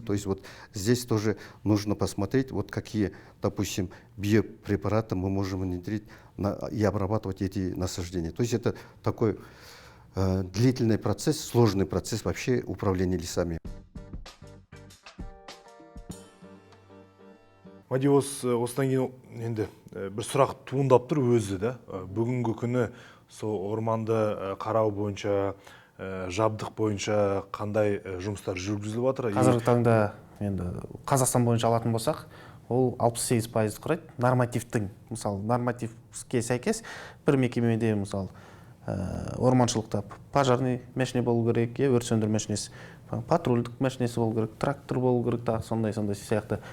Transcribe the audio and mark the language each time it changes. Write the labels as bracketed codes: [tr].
[ru] То есть вот здесь тоже нужно посмотреть, вот какие, допустим, биопрепараты мы можем внедрить и обрабатывать эти насаждения. То есть это такой длительный процесс, сложный процесс вообще управления лесами. [kk] Мади осыдан кейін енді бір сұрақ туындап тұр өзі да. Бүгінгі күні сол орманды карау боюнча, жабдык боюнча кандай жұмыстар жүргүзүлүп атыр? Қазіргі таңда енді Қазақстан бойынша алатын болсақ, ол 68% құрайды. Нормативтің, мысалы, нормативке сәйкес бір мекемеде, мысалы, орманшылықта [ru] пожарный машина [kk] болу керек, өрт сөндіру машинесі, патрульдік машинесі болу керек, трактор болу керек, тағы сондай сияқты.